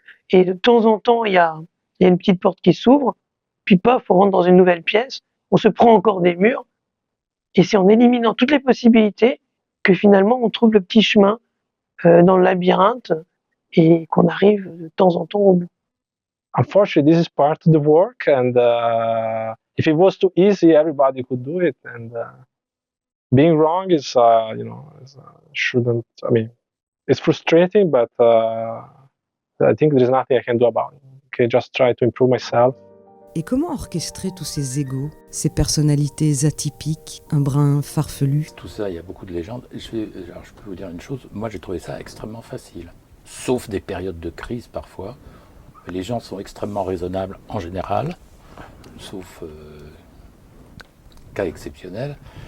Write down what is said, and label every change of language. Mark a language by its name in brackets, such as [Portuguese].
[French] Et de temps en temps, il y a une petite porte qui s'ouvre, puis paf, on rentre dans une nouvelle pièce, on se prend encore des murs. Et c'est en éliminant toutes les possibilités que finalement on trouve le petit chemin dans le labyrinthe et qu'on arrive de temps en temps au bout. [English] Unfortunately, this is part of the work, and if it was too easy, everybody could do it. And being wrong is, shouldn't. I mean, it's frustrating, but I think there is nothing I can do about it. Okay, just try to improve myself. [French] Et comment orchestrer tous ces égos, ces personnalités atypiques, un brin farfelu? Tout ça, il y a beaucoup de légendes. Je peux vous dire une chose, moi j'ai trouvé ça extrêmement facile. Sauf des périodes de crise parfois. Les gens sont extrêmement raisonnables en général, sauf cas exceptionnels.